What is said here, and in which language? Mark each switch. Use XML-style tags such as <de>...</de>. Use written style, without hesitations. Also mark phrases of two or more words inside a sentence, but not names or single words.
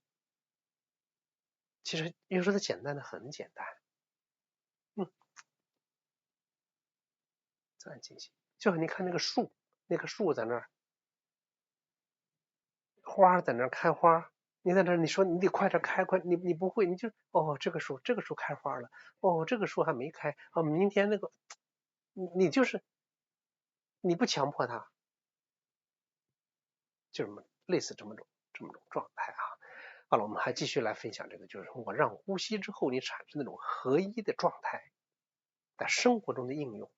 <zh>其实有时候它简单的很简单，自然进行。就你看那个树，那个树在那儿，花在那儿开花，你在那儿，你说你得快点开，你不会，你就这个树開花了，這個樹還沒開，明天那個，你就是你不強迫它，就是類似這麼種狀態啊。好了，我們還繼續來分享這個，就是我讓呼吸之後，你產生那種合一的狀態，在生活中的應用。</zh>